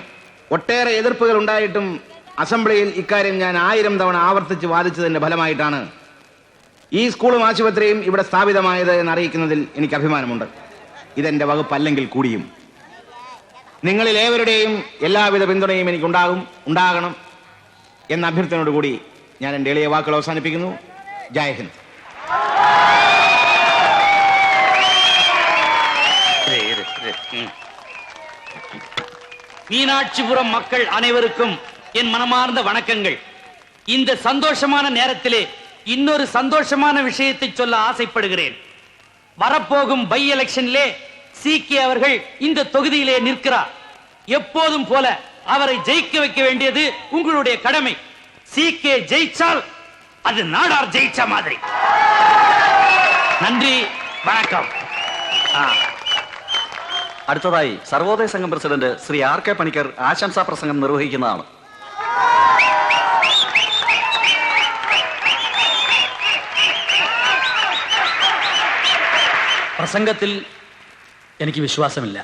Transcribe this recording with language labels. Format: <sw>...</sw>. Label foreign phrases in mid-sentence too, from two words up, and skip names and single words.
<ml>ഒട്ടേറെ എതിർപ്പുകൾ ഉണ്ടായിട്ടും അസംബ്ലിയിൽ ഇക്കാര്യം ഞാൻ 1000 തവണ ആവർത്തിച്ച് വാദിച്ചതിന്റെ ഫലമായിട്ടാണ് ഈ സ്കൂളും ആശുപത്രിയും ഇവിടെ സ്ഥാപിതമായത് എന്നറിയിക്കുന്നതിൽ എനിക്ക് അഭിമാനമുണ്ട്. ഇതെന്റെ വകുപ്പല്ലെങ്കിൽ കൂടിയും നിങ്ങളിൽ ഏവരുടെയും എല്ലാവിധ പിന്തുണയും ഉണ്ടാകണം എന്ന അഭ്യർത്ഥനയോടുകൂടി ഞാൻ എൻ്റെ എളിയ വാക്കുകൾ അവസാനിപ്പിക്കുന്നു. ജയ് ഹിന്ദ്.</ml> <ta>மீனாட்சிபுரம் மக்கள் அனைவருக்கும் என் மனமார்ந்த வணக்கங்கள். இந்த சந்தோஷமான நேரத்திலே இன்னொரு சந்தோஷமான விஷயத்தை சொல்ல ஆசைப்படுகிறேன். வரப்போகும் பை எலெக்ஷனிலே சிகே அவர்கள் இந்த தொகுதியிலே நிற்கிறார். எப்போதும் போல அவரை ஜெயிக்க வைக்க வேண்டியது உங்களுடைய கடமை. சிகே ஜெயிச்சால் அது நாடார் ஜெயிச்ச மாதிரி. நன்றி, வணக்கம்.</ta> <ml>അടുത്തതായി സർവോദയ സംഘം പ്രസിഡന്റ് ശ്രീ ആർ കെ പണിക്കർ ആശംസാ പ്രസംഗം നിർവഹിക്കുന്നതാണ്. പ്രസംഗത്തിൽ എനിക്ക് വിശ്വാസമില്ല.</ml>